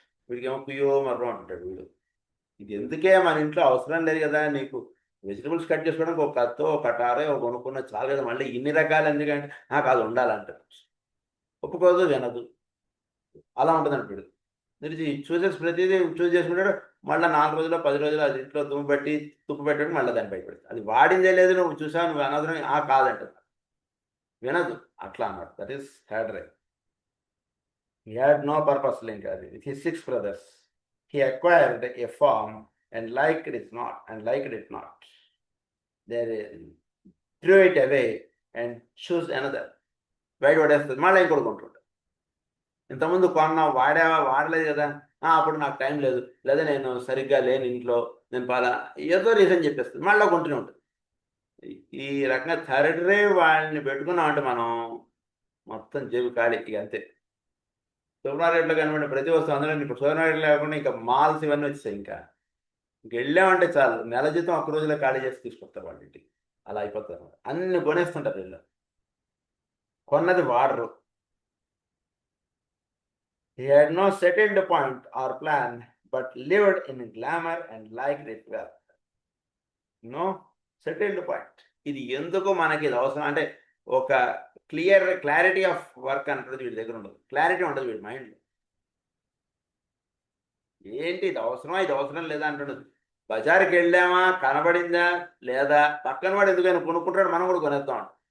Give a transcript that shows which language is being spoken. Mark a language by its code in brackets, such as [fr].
[te] వీడికేమో కుయ్యో మర్రో అంటాడు వీడు. ఇది ఎందుకే, మన ఇంట్లో అవసరం లేదు కదా నీకు, వెజిటబుల్స్ కట్ చేసుకోవడానికి ఒక కత్తో ఒక కటారో ఒక కొనుక్కున్న చాలు కదా, మళ్ళీ ఇన్ని రకాలు ఎందుకంటే నాకు అది ఉండాలంటారు. ఒప్పుకోదు, వినదు. అలా ఉంటుందంట వీడు. తెలిసి చూసేసి ప్రతిదీ చూస్ చేసుకుంటాడు. మళ్ళీ 4 రోజులు 10 రోజులు అది ఇంట్లో దుమ్ము పెట్టి తుప్పు పెట్టడం, మళ్ళీ దాన్ని బయటపెడతాడు. అది వాడిందే లేదు, నువ్వు చూసావు, నువ్వు అనవసరం కాదంట, వినదు. అట్లా అన్నాడు. [en] That is third ray. He had no purpose link with his 6 brothers. He acquired a farm and liked it not. They threw it away and chose another. [te] బయట పడేస్తుంది, మళ్ళీ ఇంకోటి కొంటుంటాడు. ఇంతకుముందు కొన్నా వాడలేదు కదా, అప్పుడు నాకు టైం లేదు, లేదా నేను సరిగ్గా లేని ఇంట్లో, నేను ఏదో రీజన్ చెప్పేస్తుంది, మళ్ళీ కొంటూనే ఉంటుంది. ఈ రకంగా థర్డ్ రే వాళ్ళని పెట్టుకున్నామంటే మనం మొత్తం జేబు ఖాళీ ఇక అంతే. సూపర్ మార్కెట్లో కనబడిన ప్రతి వస్తువు, అందులో ఇప్పుడు సూపర్ మార్కెట్ లేకుండా ఇంకా మాల్స్ ఇవన్నీ వచ్చాయి. ఇంకా వెళ్ళామంటే చాలు, నెల జీతం ఒక్క రోజులో ఖాళీ చేసి తీసుకొస్తారు వాళ్ళ ఇంటికి. అలా అయిపోతారు, అన్ని కొనేస్తుంటారు వీళ్ళు, కొన్నది వాడరు. [en] He had no settled point or plan, but lived in glamour and liked it well. No settled point. [te] ఇది ఎందుకు మనకి ఇది అవసరం అంటే ఒక [en] clarity of work [te] అంటుంది వీడి దగ్గర ఉండదు, క్లారిటీ ఉండదు వీడి మైండ్లో. ఏంటి ఇది అవసరమా, ఇది అవసరం లేదా అంటున్నది. బజార్కి వెళ్ళామా, కనబడిందా లేదా, పక్కన వాడు ఎందుకైనా కొనుక్కుంటాడు, మనం కూడా కొనేస్తాం.